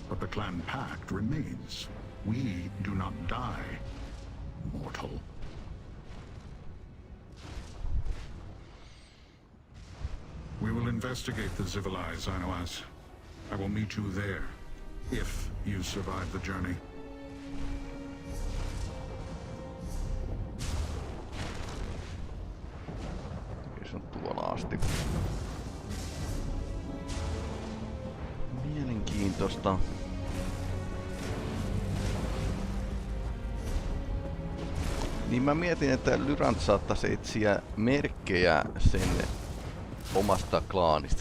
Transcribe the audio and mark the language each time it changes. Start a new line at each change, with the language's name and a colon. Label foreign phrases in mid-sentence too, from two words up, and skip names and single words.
English: But the clan pact remains. We do not die, mortal. We will investigate the Zivilized, Ainoas. I will meet you there, if you survive the journey.
Finnish: Se on tuolla asti. Mielenkiintoista. Niin mä mietin, että Lyrant saattaisi etsiä merkkejä sen omasta klaanista.